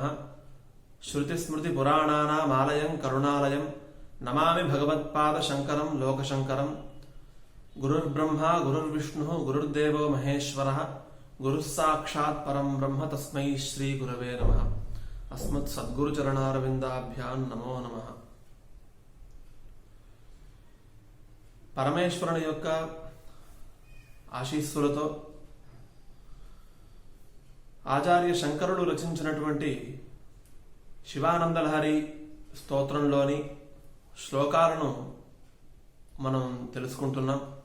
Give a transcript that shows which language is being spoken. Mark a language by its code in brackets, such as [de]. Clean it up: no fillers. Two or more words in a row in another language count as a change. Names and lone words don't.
[sa] श्रुतिस्मृतिपुराणानामालयं करुणालयं नमामि भगवत्पादशङ्करं लोकशङ्करं। गुरुर्ब्रह्मा गुरुर्विष्णुः गुरुर्देवो महेश्वरः गुरुः साक्षात् परं ब्रह्म तस्मै श्रीगुरवे नमः। अस्मत् सद्गुरुचरणारविन्दाभ्यां नमो नमः। [te] పరమేశ్వరుని యొక్క ఆశీస్సులతో ఆచార్య శంకరుడు రచించినటువంటి శివానందలహరి స్తోత్రంలోని శ్లోకాలను మనం తెలుసుకుంటున్నాం.